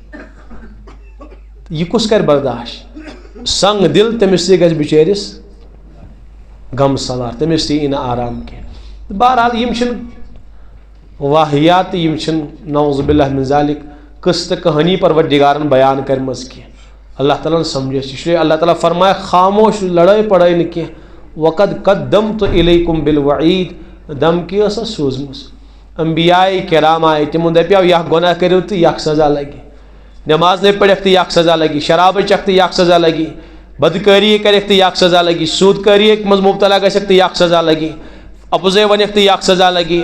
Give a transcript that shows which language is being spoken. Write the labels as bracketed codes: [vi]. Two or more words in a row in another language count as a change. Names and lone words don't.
[ks] یہِ کُس کرِ برداشت سنگ دل تٔمِس تہِ گژھِ بِچٲرِس غم سوار تٔمِس تہِ یی نہٕ آرام کینٛہہ تہٕ بہرحال یِم چھِنہٕ واحیات تہٕ یِم چھِنہٕ [ar] نعوذ باللہ من ذالِک [ks] قصہٕ تہٕ کہانی پروردِگارن بیان کٔرمٕژ کینٛہہ اللہ تعالیٰ ہن سمجھِ اَسہِ اِسلیے اللہ تعالیٰ فرمایہِ خاموش لڑٲے پڑٲے نہٕ کینٛہہ [ar] وقد قدمت الیکم بالوعید [ks] دھمکی ٲس اَسہِ سوٗزمٕژ انبیاء کرام آیہِ تِمو دپیو یہِ اکھ گۄناہ کٔرِو تہٕ یہِ اکھ سزا لگہِ نٮ۪ماز نَے پٔرِکھ تہٕ یہِ اکھ سزا لگی شرابٕے چکھ تہٕ یہِ اکھ سزا لگی بدکٲری کرٮ۪کھ تہٕ یہِ اکھ سزا لگی سوٗد کٲری منٛز مُبتلا گژھٮ۪کھ تہٕ یہِ اکھ سزا لگی اپُزے ونٮ۪کھ تہٕ یہِ اکھ سزا لگی